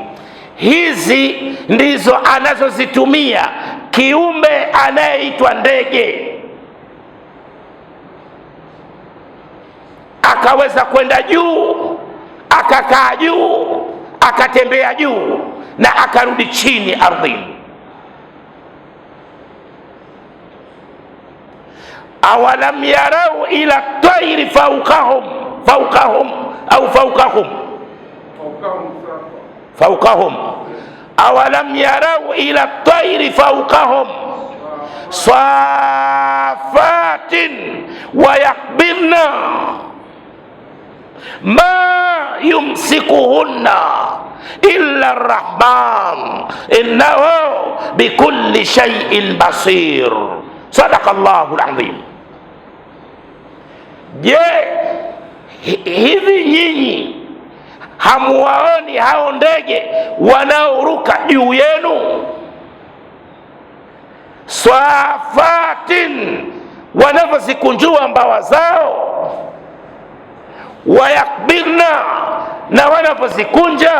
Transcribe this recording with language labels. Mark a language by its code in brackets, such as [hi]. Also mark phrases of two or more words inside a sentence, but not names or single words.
[sw] Hizi ndizo anazozitumia kiumbe anayeitwa ndege, akaweza kwenda juu, akakaa juu, akatembea juu na akarudi chini ardhini. [ar] أولم يروا إلى الطير فوقهم au فوقهم أولم يروا إلى الطير فوقهم صافات ويقبضن ما يمسكهن إلا الرحمن إنه بكل شيء بصير. صدق الله العظيم. [sw] Je, hivi nyinyi hamuwaoni hao ndege wanaoruka juu yenu? Swafatin, wanavyozikunjua mbawa zao, wayakbirna, na wanavyozikunja.